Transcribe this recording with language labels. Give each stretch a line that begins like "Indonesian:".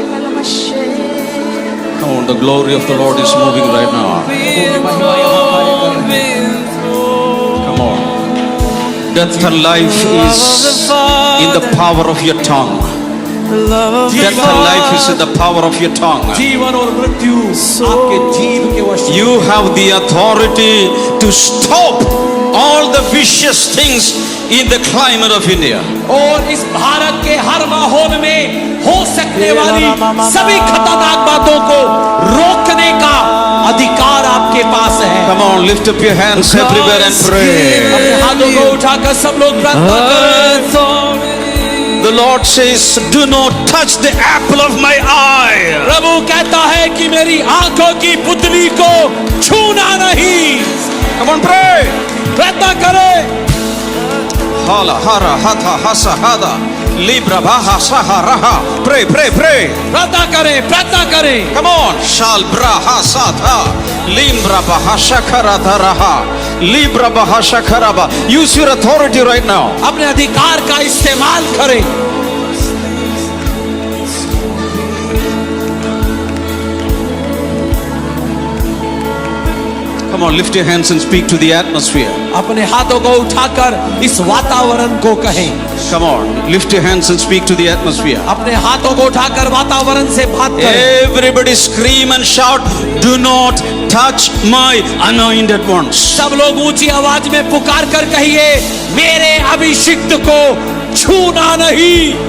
English: Come on, the glory of the Lord is moving right now. Come on. Death and life is in the power of your tongue. Death and life is in the power of your tongue.
Hindi: जीवन और मृत्यु आपके जीव के वश में।
English: You have the authority to stop all the vicious things in the climate of India.
Hindi: और इस भारत के हर माहौल में हो सकने वाली सभी खतरनाक बातों को रोकने का अधिकार आपके पास है।
English: Come on, lift up your hands everywhere and pray.
Hindi: अपने हाथों को उठाकर सब लोग प्रार्थना करें।
English: The Lord says, do not touch the apple of my eye.
Hindi: प्रभु कहता है कि मेरी आंखों की पुतली को छूना नहीं।
English: Come on, pray.
Hindi: प्रार्थना करें। Hala, hara, hatha, hasa, hada. Libra, baha, saha, raha.
English: Pray, pray, pray.
Hindi: प्रार्थना करें। प्रार्थना करें।
English: Come on. Shal, braha, satha. Limbra, baha, shakara, raha. Libra, baha, shakaraba. Use your authority right now.
Hindi: अपने अधिकार का इस्तेमाल करें।
English: Come on, lift your hands and speak to the atmosphere.
Hindi: अपने हाथों को उठाकर इस वातावरण को कहें।
English: Come on, lift your hands and speak to the atmosphere.
Hindi: अपने हाथों को उठाकर वातावरण से बात करें।
English: Everybody scream and shout, do not touch my anointed ones.
Hindi: सब लोग ऊंची आवाज में पुकार कर कहिए, मेरे अभिषिक्त को छूना नहीं।